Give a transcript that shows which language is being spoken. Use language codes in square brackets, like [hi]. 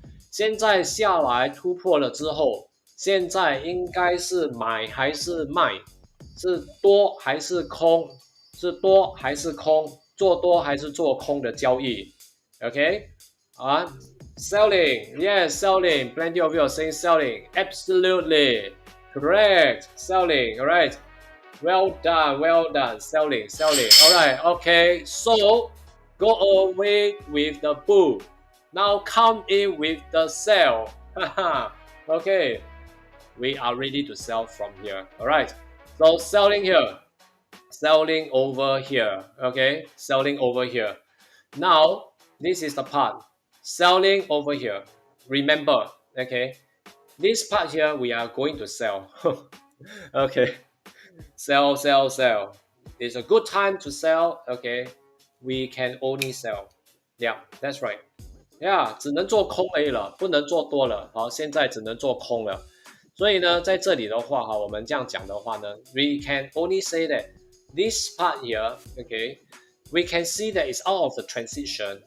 [zh] 现在下来突破了之后，现在应该是买还是卖？是多还是空？是多还是空？做多还是做空的交易 ？OK 啊 ， [en] selling, yes, selling. Plenty of you are saying selling. Absolutely correct. Selling, all right. Well done, well done. Selling, selling. All right, okay. So go away with the bull. Now come in with the sell. Okay, we are ready to sell from here. All right. So selling here, selling over here. Okay, selling over here. Now this is the part. Selling over here. Remember, okay, this part here we are going to sell. Okay. Sell, sell, sell. It's a good time to sell. Okay, we can only sell. Yeah, that's right. [zh] Yeah， 只能做空而已了，不能做多了。好，现在只能做空了。所以呢，在这里的话，哈，我们这样讲的话呢 [en] ，we can only say that this part here, okay, we can see that it's out of the transition.